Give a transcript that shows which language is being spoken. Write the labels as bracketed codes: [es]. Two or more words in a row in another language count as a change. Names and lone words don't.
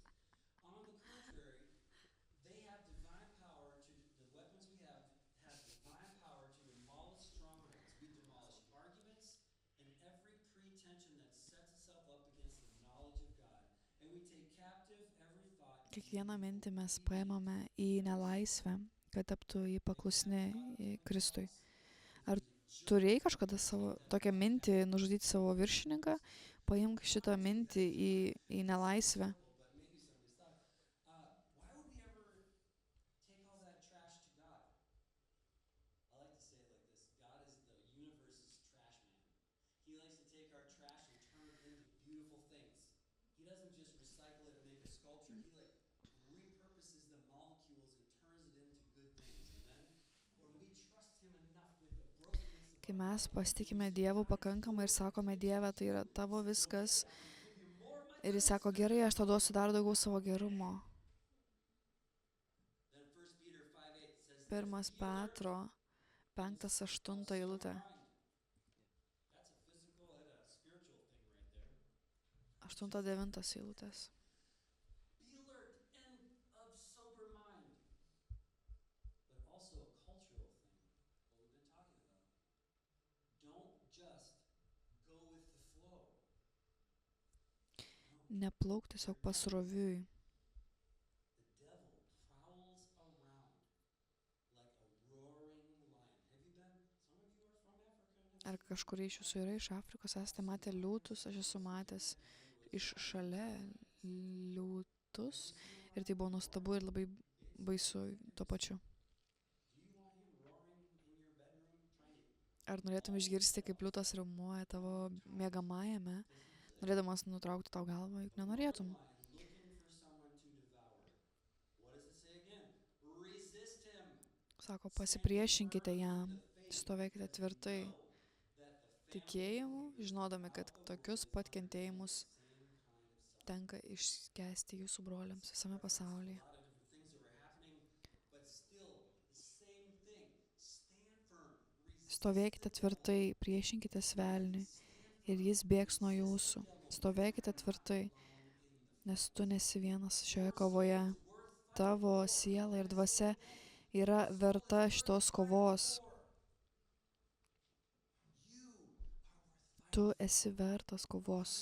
[en] On the contrary, they have divine power to the weapons we have divine power to demolish strongholds. We demolish arguments and every pretension that sets itself up against the knowledge of God, and we take captive every thought. [lt] kiekvieną mintį mes paimame į nelaisvę, kad taptų į paklusni Kristui. Ar turėjai kažkada savo tokią mintį nužudyti savo viršininką? Paimk šitą mintį į nelaisvę. [en] But maybe somebody's thought, why would we ever take all that trash to God? I like to say it like this: God is the universe's trash man. He likes to take our trash and turn it into beautiful things. He doesn't just recycle it and make a sculpture. He like repurposes the molecules and turns it into good things. Amen. When we trust him enough with the brokenness of [lt] Kai mes pasitikime Dievu pakankamai ir sakome, Dieve, tai yra tavo viskas. Ir jis sako, gerai, aš tau duosiu dar daugiau savo gerumo. [en] then 1 Peter 5:8 says this, [lt] Pirmas [en] "Be alert, [lt] Petro, 5:8 eilutė. [en] That's a physical and a spiritual thing right there. [lt] 8-9 eilutės. [en] Be alert and of sober mind. But also a cultural thing, what we've been talking about. Don't just go with the flow. [lt] Neplauk tiesiog pasroviui. [en] The devil prowls around like a roaring lion. Have you been? Some of you are from Africa. [lt] Ar kažkur iš jūsų yra iš Afrikos, esate matę liūtus, aš esu matęs iš šalia liūtus. Ir tai buvo nuostabu ir labai baisu tuo pačiu. [en] Do you want him roaring in your bedroom trying to [lt] Ar norėtum išgirsti, kaip liūtas riaumoja tavo miegamajame, norėdamas nutraukti tau galvą, juk nenorėtum. [en] looking for someone to devour? What does it say again? Resist him. [lt] Sako, pasipriešinkite jam, stovėkite tvirtai, tikėjimu, žinodami, kad tokius pat kentėjimus tenka išskęsti jūsų broliams visame pasaulyje. [en] A lot of different things that were happening, but still the same thing. Stand firm. [lt] Stovėkite tvirtai, priešinkite velniui ir jis bėgs nuo jūsų. Stovėkite tvirtai, nes tu nesi vienas šioje kovoje. Tavo siela ir dvasia yra verta šitos kovos. Tu esi vertas kovos.